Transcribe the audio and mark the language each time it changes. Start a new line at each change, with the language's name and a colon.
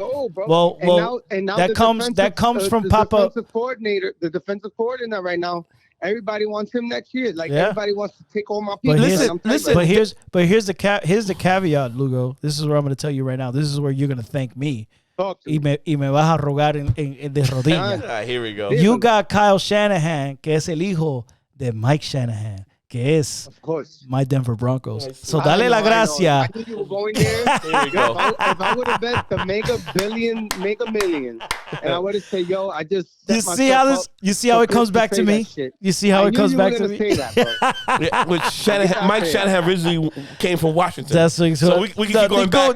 English: Oh, bro. Well, and now that the comes defensive- from the Papa. defensive coordinator right now everybody wants him next year. Like everybody wants to take all my people. But here's the caveat, Lugo. This is what I'm going to tell you right now. This is where you're going to thank me.
Spanish: Y me vas a rogar de rodillas.
English: Here we go. You got
Spanish: Kyle Shanahan, que es el hijo de Mike Shanahan, que es
English: my Denver Broncos.
Spanish: So dale la gracia.
English: I knew you were going there. There you go. If I would have bet to make a million, and I would have said, yo, I just you see how it comes back to me? You see how it comes back to me? Say that, which Mike Shanahan originally came from Washington. That's so we can keep going back.